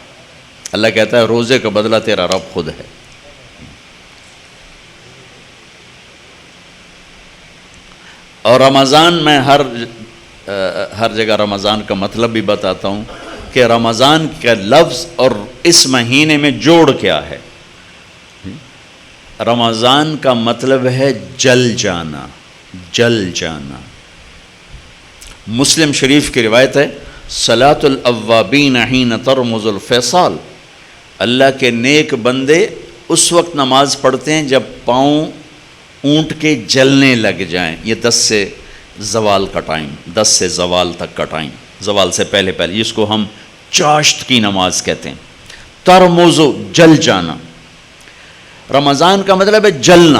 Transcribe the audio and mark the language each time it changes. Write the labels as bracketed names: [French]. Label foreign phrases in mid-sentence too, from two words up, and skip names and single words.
[Urdu] اللہ کہتا ہے روزے کا بدلہ تیرا رب خود ہے. اور رمضان میں ہر جگہ رمضان کا مطلب بھی بتاتا ہوں کہ رمضان کا لفظ اور اس مہینے میں جوڑ کیا ہے. رمضان کا مطلب ہے جل جانا، جل جانا. مسلم شریف کی روایت ہے، [Arabic] صلاۃ الاوابین حین ترمز الفصال. [Urdu] اللہ کے نیک بندے اس وقت نماز پڑھتے ہیں جب پاؤں اونٹ کے جلنے لگ جائیں. یہ 10 سے زوال کا ٹائم، 10 سے زوال تک کا ٹائم، زوال سے پہلے جس کو ہم چاشت کی نماز کہتے ہیں. ترمزو، جل جانا. رمضان کا مطلب ہے جلنا.